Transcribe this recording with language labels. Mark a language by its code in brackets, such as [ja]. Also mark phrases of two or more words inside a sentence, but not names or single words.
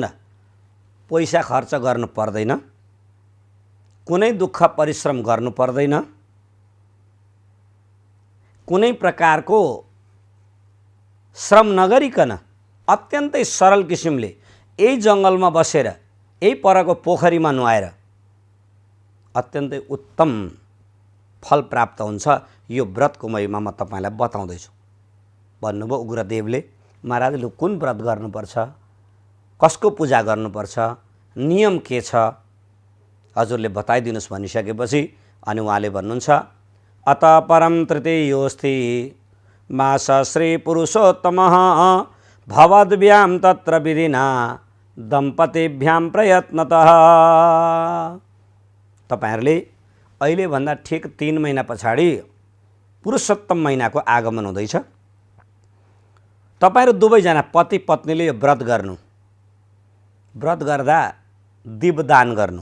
[ne] पैसा खर्च गर्नु पर्दैन, कुनै दुःख परिश्रम गर्नु पर्दैन, कुनै प्रकारको श्रम नगरिकन अत्यन्तै सरल किसिमले यही जङ्गलमा बसेर यही परको पोखरीमा नुहाएर अत्यन्तै उत्तम फल प्राप्त हुन्छ। यो व्रतको महिमा म तपाईँलाई बताउँदैछु। भन्नुभयो उग्रदेवले, महाराज लु कुन व्रत गर्नुपर्छ, कसको पूजा गर्नुपर्छ, नियम के छ, हजुरले बताइदिनुहोस् भनिसकेपछि अनि उहाँले भन्नुहुन्छ, [sa] अत परम तृतीयोस्ति मास श्री पुरुषोत्तमः भवद्भ्यां तत्र विधिना दम्पतिभ्यां प्रयत्नतः। [ne] तपाईहरुले अहिले भन्दा ठिक 3 महिना पछाडि पुरुषोत्तम महिनाको आगमन हुँदैछ। तपाईहरु दुवैजना पति पत्नीले यो व्रत गर्नु, व्रत गर्दा दीपदान गर्नु।